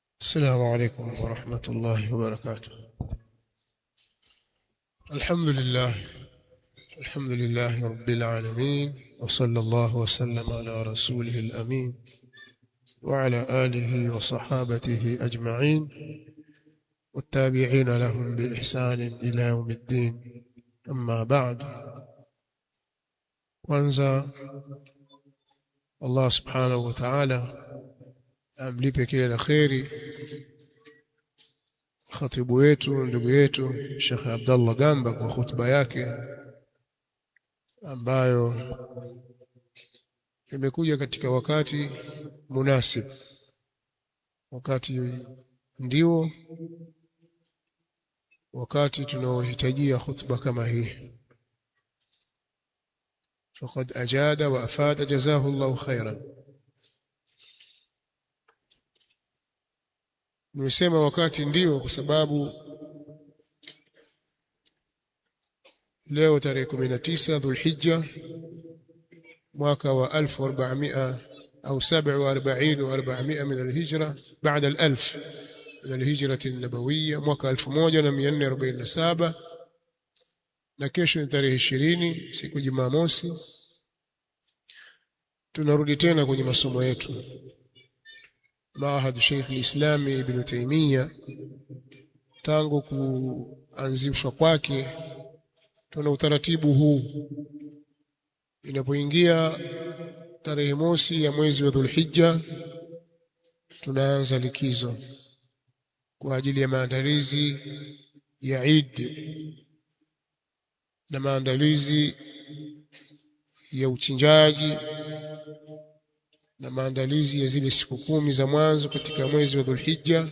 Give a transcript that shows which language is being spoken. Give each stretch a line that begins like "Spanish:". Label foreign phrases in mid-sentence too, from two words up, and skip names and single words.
Arabic: السلام عليكم ورحمة الله وبركاته. الحمد لله رب العالمين، وصلى الله وسلم على رسوله الأمين وعلى آله وصحابته أجمعين والتابعين لهم بإحسان إلى يوم الدين. أما بعد،
Swahili: kwanza Allah
Arabic: سبحانه وتعالى
Swahili: amlipe kila la kheri khatibu wetu ndugu yetu Sheikh Abdullah Gamba kwa hotuba yake ambayo imekuja katika wakati munasib, wakati ndio wakati tunaohitajia hotuba kama hii.
Arabic: فقد أجاد وأفاد جزاه الله خيرا.
Swahili: Nimesema wakati ndio kwa sababu leo tarehe 19 Dhulhijja mwaka wa 1400 au 47
Arabic: و400 من الهجرة بعد الألف من الهجرة النبوية
Swahili: mwaka 1447 na kesho ni tarehe 20 siku Jumamosi. Tunarudi tena kwenye masomo yetu Maahad Sheikh al-Islam Ibn Taymiyyah. Tangu kuanzishwa kwake tuna utaratibu huu, inapoingia tarehe mosi ya mwezi wa Dhulhijja tunaanza likizo kwa ajili ya maandalizi ya Eid na maandalizi ya uchinjaji na maandalizi ya zile siku 10 za mwanzo katika mwezi wa Dhulhijja.